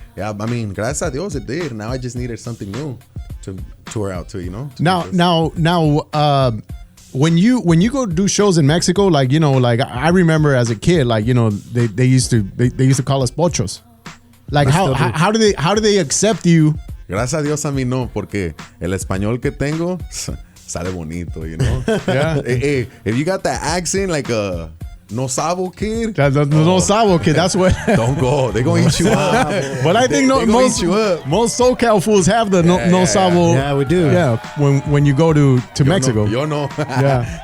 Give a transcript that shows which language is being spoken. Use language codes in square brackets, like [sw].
[en] Yeah, I mean, [es] gracias a Dios [en] it did. Now I just needed something new to tour out to, you know. Now, when you go do shows in Mexico, like, you know, like I remember as a kid, like, you know, they used to call us pochos. Like how do they accept you? [es] Gracias a Dios a mí no, porque el español que tengo sale bonito, [en] you know? Yeah. Hey, if you got that accent like a no sabo kid. No sabo kid, that's what. Don't go. They're going to eat you up. But I think most SoCal fools have the no sabo. Yeah, we do. Yeah, when you go to Mexico. [es] Yo no. [en] Yeah.